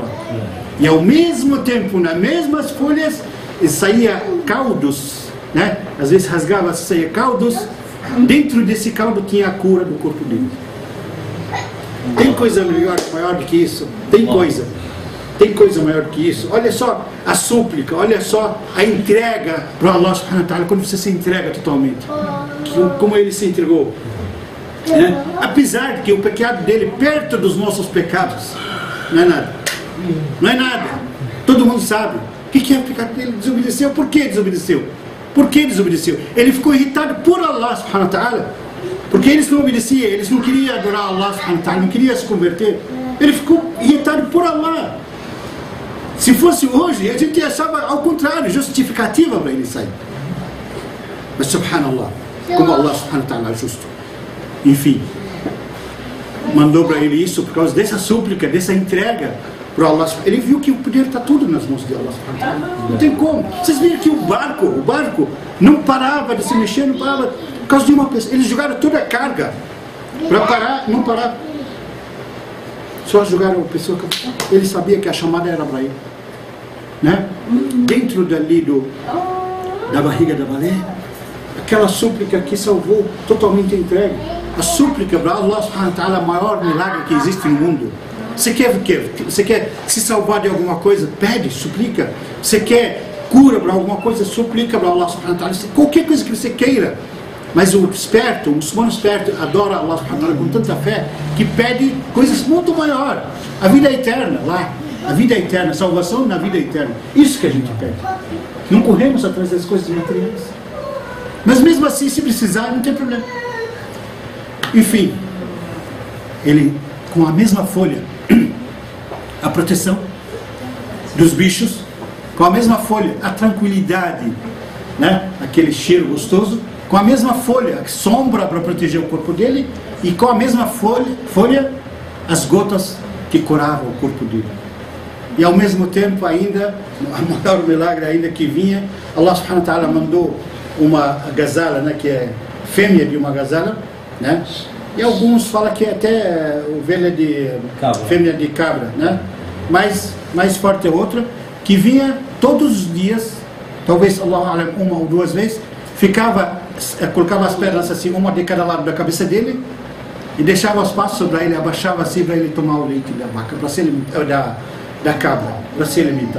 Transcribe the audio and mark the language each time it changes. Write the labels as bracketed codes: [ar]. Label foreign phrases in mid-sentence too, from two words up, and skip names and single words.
[pt] E ao mesmo tempo, nas mesmas folhas, saía caldos, né? Às vezes rasgava, saía caldos, dentro desse caldo tinha a cura do corpo dele. Tem coisa maior do que isso? Tem coisa maior do que isso? Olha só a súplica, olha só a entrega para [ar] الله سبحانه وتعالى, [pt] quando você se entrega totalmente, como ele se entregou, né? Apesar de que o pecado dele perto dos nossos pecados não é nada, todo mundo sabe o que é o pecado dele. Desobedeceu. Por que desobedeceu? Ele ficou irritado por [ar] الله سبحانه وتعالى, [pt] porque eles não obedeciam, eles não queriam adorar [ar] الله سبحانه وتعالى, [pt] não queriam se converter. Ele ficou irritado por Allah. Se fosse hoje, a gente achava ao contrário, justificativa para ele sair. Mas subhanallah, como [ar] الله سبحانه وتعالى [pt] é justo. Enfim, mandou para ele isso por causa dessa súplica, dessa entrega para Allah. Ele viu que o poder está tudo nas mãos de [ar] الله سبحانه وتعالى. [pt] Não tem como. Vocês viram que o barco não parava de se mexer, não parava por causa de uma pessoa. Eles jogaram toda a carga para parar, não parava. Só jogaram a pessoa que ele sabia que a chamada era para ele, né? Dentro dali da barriga da baleia, aquela súplica que salvou, totalmente entregue. A súplica para [ar] الله سبحانه وتعالى [pt] é o maior milagre que existe no mundo. Você quer se salvar de alguma coisa? Pede, suplica. Você quer cura para alguma coisa? Suplica para [ar] الله سبحانه وتعالى. [pt] Qualquer coisa que você queira. Mas o muçulmano esperto, adora [ar] الله سبحانه وتعالى [pt] com tanta fé, que pede coisas muito maiores. A vida eterna lá, a vida eterna, salvação na vida eterna. Isso que a gente pede. Não corremos atrás das coisas materiais. Mas mesmo assim, se precisar, não tem problema. Enfim, ele, com a mesma folha, a proteção dos bichos, com a mesma folha, a tranquilidade, né? Aquele cheiro gostoso, com a mesma folha, sombra para proteger o corpo dele, e com a mesma folha, as gotas que curavam o corpo dele. E ao mesmo tempo ainda, o maior milagre ainda que vinha, [ar] الله سبحانه وتعالى [pt] mandou uma gazela, né, que é fêmea de uma gazela, né? E alguns falam que é até ovelha de fêmea de cabra, né? Mas mais forte é outra, que vinha todos os dias, talvez Allah uma ou duas vezes, colocava as pernas assim, uma de cada lado da cabeça dele, e deixava os passos para ele, abaixava assim para ele tomar o leite da vaca, da cabra, para se alimentar.